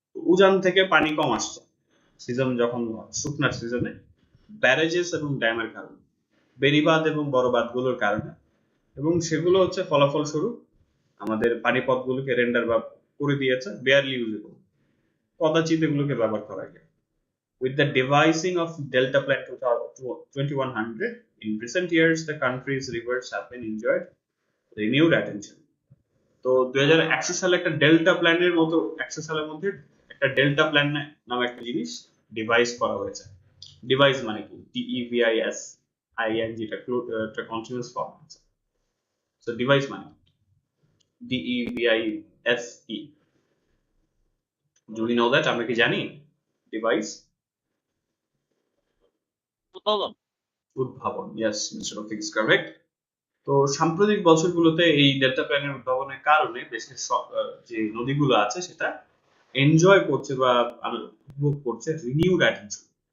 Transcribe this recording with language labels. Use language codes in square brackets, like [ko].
[bn] উজান থেকে পানি কম আসছে সিজন যখন শুকনার সিজনে, ব্যারেজেস এবং ড্যামের কারণে, বেড়িবাঁধ এবং বড় বাঁধগুলোর কারণে, এবং সেগুলো হচ্ছে ফলাফল স্বরূপ আমাদের পানিপথগুলোকে রেন্ডার বা করে দিয়েছে বেয়ারলি ইউজেবল, কদাচিৎ এগুলোকে ব্যবহার করা যায়। [en] With the devising of Delta Plan 2100, in recent years the country's rivers have been enjoyed renewed attention. [bn] তো 2100 সালে একটা ডেল্টা প্ল্যানের মতো, 100 সালের মধ্যে একটা ডেল্টা প্ল্যান নামে একটা জিনিস ডিভাইস করা হয়েছে। ডিভাইস মানে কি? DEVIS IN, যেটা একটা কন্টিনিউয়াস ফর্ম আছে। [en] So device মানে DEVISE, do we know that? [bn] আমরা কি জানি ডিভাইস? উদ্ভাবন, [en] Yes, mister Rafiq is correct. [bn] তো সাম্প্রতিক বছরগুলোতে এই ডেল্টা প্ল্যানের উদ্ভাবনের কারণে দেশের যে নদীগুলো আছে সেটা এনজয় করছে বা উপভোগ করছে রিনিউড অ্যাটেনশন।